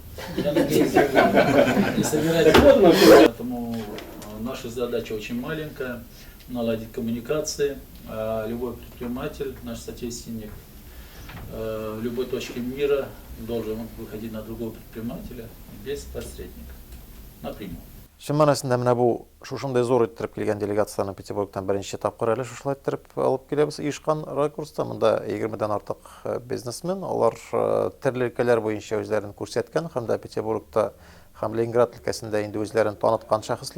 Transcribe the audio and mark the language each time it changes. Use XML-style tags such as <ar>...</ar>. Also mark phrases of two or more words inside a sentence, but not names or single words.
<ru>Я надеюсь, не собираюсь. Поэтому наша задача очень маленькая — наладить коммуникации. Любой предприниматель, наш соотечественник, в любой точке мира должен выходить на другого предпринимателя без посредника, напрямую.</ru> <tt>Шын манасында менә бу шушындай зур иттереп килгән делегацияны Петербургтан беренче тапкыр әле шушылай иттереп алып киләбез. Оешкан ракурста монда 20-дән артык бизнесмен, алар төрле өлкәләр буенча үзләрен күрсәткән һәм дә Петербургта һәм Ленинград өлкәсендә инде үзләрен таныткан шәхесләр.</tt>